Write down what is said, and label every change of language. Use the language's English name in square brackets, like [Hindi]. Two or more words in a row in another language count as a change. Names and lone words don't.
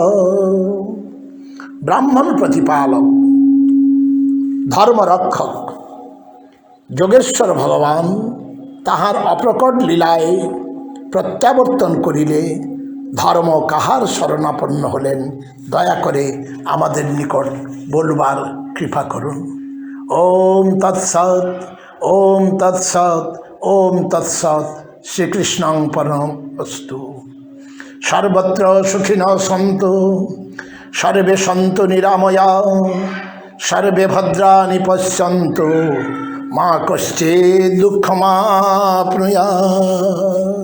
[Bangla] ব্রাহ্মণ প্রতিপালক ধর্মরক্ষক যোগেশ্বর ভগবান তাহার অপ্রকট লীলায় প্রত্যাবর্তন করিলে ধর্ম কাহার শরণাপন্ন হলেন, দয়া করে আমাদের নিকট বলবার কৃপা করুন। [Sanskrit] ওম তৎসৎ, ওম তৎসৎ, ওম তৎসৎ। শ্রীকৃষ্ণং পরমস্তু। সর্বত্র সুখিনঃ সন্তু, সর্বে সন্তু নিরাময়া, সর্বে ভদ্রাণি পশ্যন্তু, মা কশ্চিৎ দুঃখমাপ্নুয়াৎ।